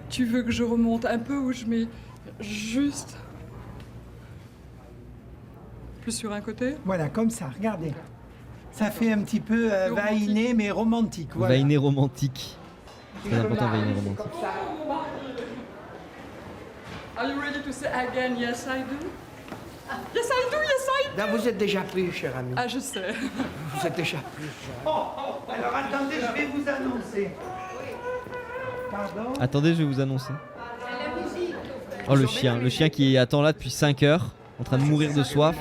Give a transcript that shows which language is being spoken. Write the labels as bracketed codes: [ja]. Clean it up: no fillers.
[fr] Tu veux que je remonte un peu ou je mets juste plus sur un côté? Voilà, comme ça, regardez. Ça fait un petit peu vainé, mais romantique. Voilà. Vainé romantique. Très important, vainé romantique. [en] Are you ready to say again yes I do? Yes I do, yes I do. [fr] Là, vous êtes déjà pris, cher ami. Ah je sais. Vous êtes déjà pris. Alors attendez, je vais vous annoncer. Pardon? Attendez, je vais vous annoncer. Oh le chien qui attend là depuis 5 heures, en train de mourir de soif.